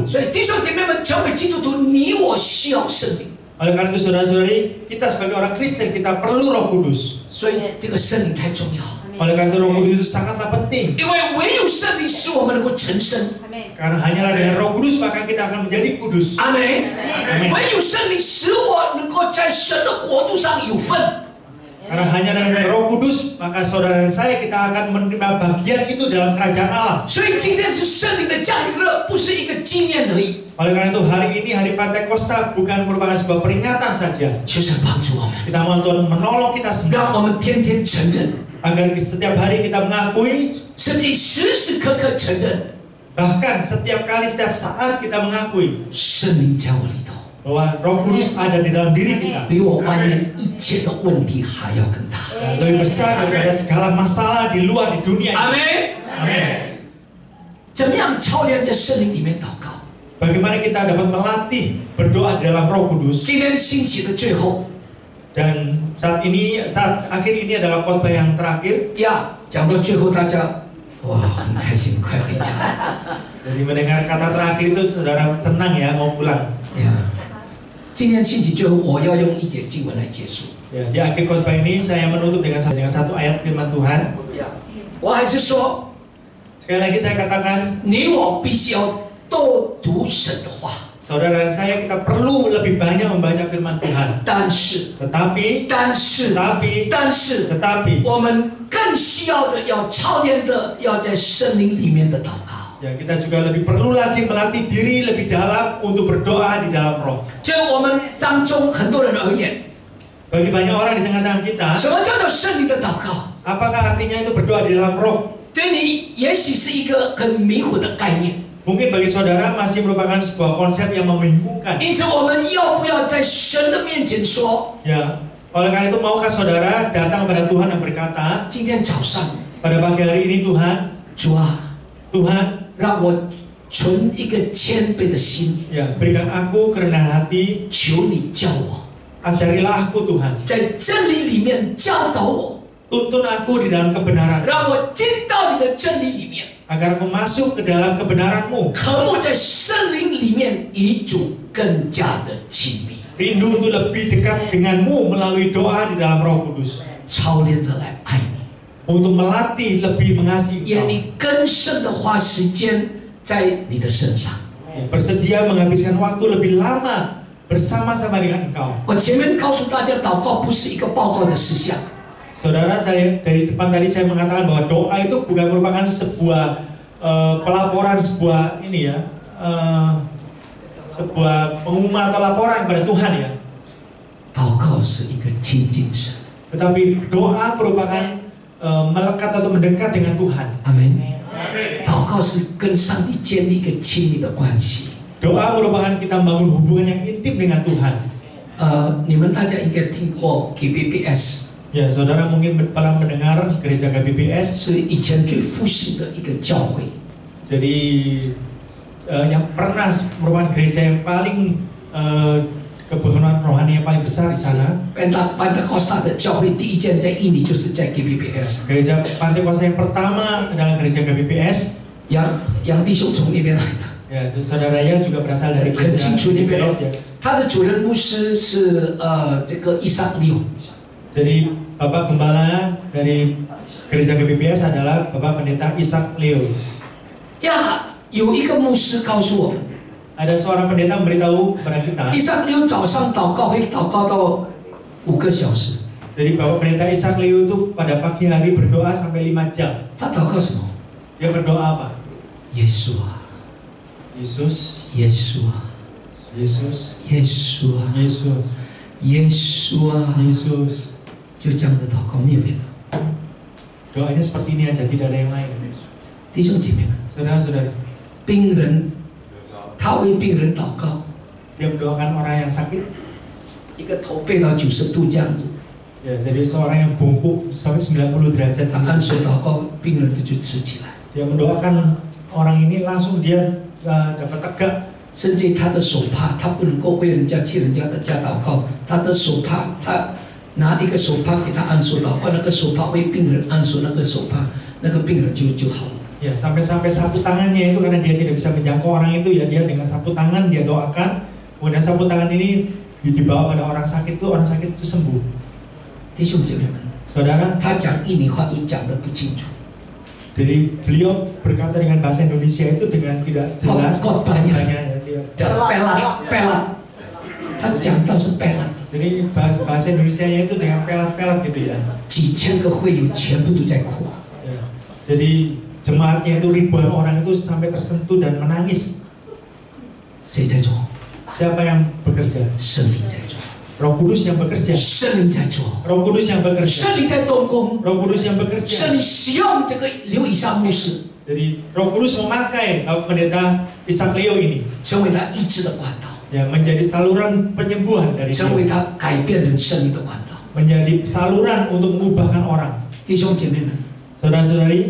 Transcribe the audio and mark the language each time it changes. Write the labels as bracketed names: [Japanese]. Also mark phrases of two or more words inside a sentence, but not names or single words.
[Chinese] 所以弟兄姐妹们，成为基督徒，你我需要圣灵。 [Indonesian] Oleh karena itu saudara-saudari, kita sebagai orang Kristen kita perlu Roh Kudus. [Chinese] 所以这个圣灵太重要， [Indonesian] Oleh karena itu Roh Kudus itu sangatlah penting. [Chinese] 因为唯有圣灵使我们能够成圣。 [Indonesian] Karena hanyalah dengan Roh Kudus maka kita akan menjadi kudus. [Chinese] 阿门。 [Indonesian] Amin. [Chinese] 唯有圣灵使我能够在神的国度上有份。 [Indonesian] Karena hanya dengan Roh Kudus maka saudara dan saya kita akan menerima bagian itu dalam kerajaan Allah. [Chinese] 所以今天是圣灵的降临日，不是一个纪念而已。 [Indonesian] Oleh karena itu hari ini hari Pentakosta bukan merupakan sebuah peringatan saja. [Chinese] 求神帮助我们， [Indonesian] Kita mohon Tuhan menolong kita [Chinese] 让 [Indonesian] semua [Chinese] 我们天天承认， [Indonesian] agar setiap hari kita mengakui, [Chinese] 甚至时时刻刻承认， [Indonesian] bahkan setiap kali setiap saat kita mengakui [Chinese] 圣灵在我里头， [Indonesian] bahwa Roh Kudus ada di dalam diri kita. [Chinese] 比我外面一切的问题还要更大。 [Indonesian] Lebih besar daripada segala masalah di luar di dunia [Chinese] 阿 [Indonesian] ini. [Chinese] 门。 [Indonesian] Amin. [Chinese] 怎么样操练在圣灵里面祷告？ [Indonesian] Bagaimana kita dapat melatih berdoa di dalam Roh Kudus? [Chinese] 今天信息的最后， [Indonesian] Dan saat akhir ini adalah khotbah yang terakhir. [Chinese] 呀，讲到最后，大家哇很开心，快回家。 [Indonesian] Jadi mendengar kata terakhir itu saudara senang ya mau pulang. [Chinese] 呀，今天信息最后，我要用一节经文来结束。 [Indonesian] Ya, di akhir khotbah ini saya menutup dengan satu ayat firman Tuhan. [Chinese] 呀，我还是说， [Indonesian] Sekali lagi saya katakan, [Chinese] 你我必须要多读神的话。 [Indonesian] saudara dan saya kita perlu lebih banyak membaca firman Tuhan. [Chinese] 但是， [Indonesian] Tetapi [Chinese] 我们更需要的，要操练的，要在圣灵里面的祷告。 [Indonesian] ya kita juga lebih perlu lagi melatih diri lebih dalam untuk berdoa di dalam Roh. [Chinese] 对我们当中很多人而言， [Indonesian] Bagi banyak orang di tengah-tengah kita, [Chinese] 什么叫做圣灵的祷告？ [Indonesian] Apakah artinya itu berdoa di dalam roh? [Chinese] 对你也许是一个很迷糊的概念。 [Indonesian] Mungkin bagi saudara masih merupakan sebuah konsep yang membingungkan. [Chinese] 因此，我们要不要在神的面前说， [Indonesian] Ya, oleh karena itu maukah saudara datang kepada Tuhan dan berkata, [Chinese] 今天早上， [Indonesian] pada pagi hari ini Tuhan, [Chinese] 主啊， [Indonesian] Tuhan, [Chinese] 让我存一个谦卑的心， [Indonesian] ya berikan aku kerendahan hati, [Chinese] 求你教我， [Indonesian] ajarilah aku Tuhan, [Chinese] 在真理里面教导我， [Indonesian] tuntun aku di dalam kebenaran, [Chinese] 让我进到你的真理里面， [Indonesian] agar aku masuk ke dalam kebenaran-Mu, [Chinese] 渴慕在圣灵里面与主更加的亲密， [Indonesian] rindu untuk lebih dekat dengan-Mu melalui doa di dalam Roh Kudus, [Chinese] 操练的来爱你， [Indonesian] untuk melatih lebih mengasihi [Chinese] 愿 [Indonesian] Engkau, [Chinese] 你更深的花时间在你的身上。 [Indonesian] ya, bersedia menghabiskan waktu lebih lama bersama-sama dengan Engkau. [Chinese] 我前面告诉大家，祷告不是一个报告的事项。 [Indonesian] Saudara, saya dari depan tadi saya mengatakan bahwa doa itu bukan merupakan sebuah pelaporan, sebuah ini ya, sebuah pengumuman atau laporan kepada Tuhan ya. [Chinese] 祷告是一个亲近神。 [Indonesian] Tetapi doa merupakan melekat atau mendekat dengan Tuhan. [Chinese] 阿门。祷告是跟上帝建立一个亲密的关系。 [Indonesian] Doa merupakan kita membangun hubungan yang intim dengan Tuhan. [Chinese] 你们大家应该听过 KBBS， [Indonesian] Ya, saudara mungkin pernah mendengar gereja KBBS. [Chinese] 是以前最复兴的一个教会。 [Indonesian] Jadi yang pernah merupakan gereja yang paling kebangunan rohani yang paling besar di sana. [Chinese] Pentakosta 的教会第一间在印尼，就是在 KBBS。 [Indonesian] Gereja Pantekosta yang pertama adalah gereja KBBS. [Chinese] 杨弟兄从那边来的， [Indonesian] Ya, dan saudara ya juga berasal dari [Chinese] 很 [Indonesian] gereja [Chinese] 清楚那边 [Indonesian] KBBS ya. [Chinese] 他的主任牧师是这个伊萨六。 [Indonesian] Jadi Bapak Gembala dari gereja KBBS adalah Bapak Pendeta Ishak Leo. [Chinese] 有一个牧师告诉我们， [Indonesian] Ada seorang pendeta memberitahu kepada kita. [Chinese] 伊萨六早上祷告会祷告到5个小时。 [Indonesian] Jadi Bapak Pendeta Ishak Leo itu pada pagi hari berdoa sampai 5 jam. [Chinese] 他祷告什么？ [Indonesian] Dia berdoa apa? [Chinese] 耶稣啊， [Indonesian] Yesus, [Chinese] 耶稣啊， [Indonesian] Yesus, [Chinese] 耶稣啊， [Indonesian] Yesus, [Chinese] 耶稣啊， [Indonesian] Yesus. [Chinese] 就这样子祷告，没有别的。 [Indonesian] Doanya seperti ini aja, tidak ada yang lain. [Chinese] 弟兄姐妹们， [Indonesian] Saudara-saudari, [Chinese] 病人，他为病人祷告， [Indonesian] dia mendoakan orang yang sakit. [Chinese] 一个头背到90度这样子， [Indonesian] Ya, jadi seorang yang bungkuk sampai 90 derajat [Chinese] 他 [Indonesian] ini. [Chinese] 按手祷告，病人就直起来， [Indonesian] Dia mendoakan orang ini langsung dia dapat tegak. [Chinese] 甚至他的手帕，他不能够为人家替人家的家祷告，他的手帕，他拿一个手帕给他按手祷告，那个手帕为病人按手，那个手帕，那个病人就好了。 [Indonesian] Ya, sampai sapu tangannya itu karena dia tidak bisa menjangkau orang itu ya, dia dengan sapu tangan dia doakan. Kemudian sapu tangan ini dibawa pada orang sakit itu sembuh. [Chinese] 弟兄姐妹们， [Indonesian] Saudara, [Chinese] 他讲印尼话都讲得不清楚， [Indonesian] jadi beliau berkata dengan bahasa Indonesia itu dengan tidak jelas. Khotbahnya. Ya, dia. [Chinese] 叫pelat，他讲到是 pelat， [Indonesian] Jadi bahasa Indonesianya itu dengan pelat-pelat gitu ya. [Chinese] 几千个会友全部都在哭。 [Indonesian] Ya. Jadi jemaatnya itu ribuan orang itu sampai tersentuh dan menangis. [Chinese] 谁在做？ [Indonesian] Siapa yang bekerja? [Chinese] 圣灵在做， [Indonesian] Roh Kudus yang bekerja. [Chinese] 圣灵在做， [Indonesian] Roh Kudus yang bekerja. [Chinese] 圣灵在动工， [Indonesian] Roh Kudus yang [Chinese] 圣 [Indonesian] bekerja. [Chinese] 灵使用这个刘以上牧师， [Indonesian] Jadi Roh Kudus memakai pendeta Ishak Leo ini [Chinese] 成为他医治的管道， [Indonesian] ya menjadi saluran penyembuhan dari [Chinese] 成为 [Indonesian] dia. [Chinese] 他改变人生命的管道。 [Indonesian] Menjadi saluran untuk mengubahkan orang. [Chinese] 弟兄姐妹们， [Indonesian] Saudara-saudari,